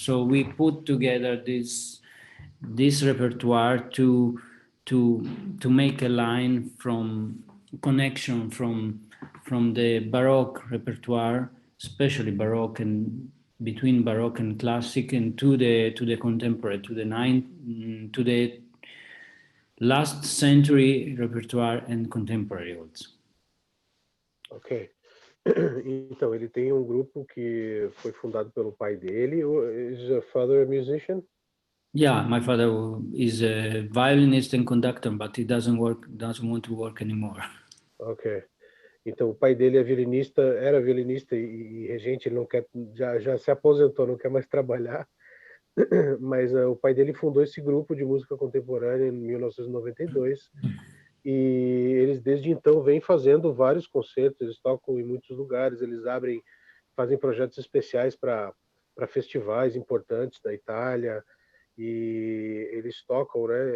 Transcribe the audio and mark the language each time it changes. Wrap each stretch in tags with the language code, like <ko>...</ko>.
<en>So we put together this repertoire to make a line from connection from the Baroque repertoire, especially Baroque and between Baroque and Classic, and to the contemporary, to the last century repertoire and contemporary also. Ok.</en> <pt>Então, ele tem um grupo que foi fundado pelo pai dele.</pt> <en>Is your father a musician? Yeah, my father is a violinist and conductor, but he doesn't want to work anymore. Ok.</en> <pt>Então, o pai dele é violinista, era violinista e regente, ele não quer, já se aposentou, não quer mais trabalhar. Mas o pai dele fundou esse grupo de música contemporânea em 1992 e eles desde então vêm fazendo vários concertos, eles tocam em muitos lugares, eles fazem projetos especiais para festivais importantes da Itália e eles tocam, né?</pt>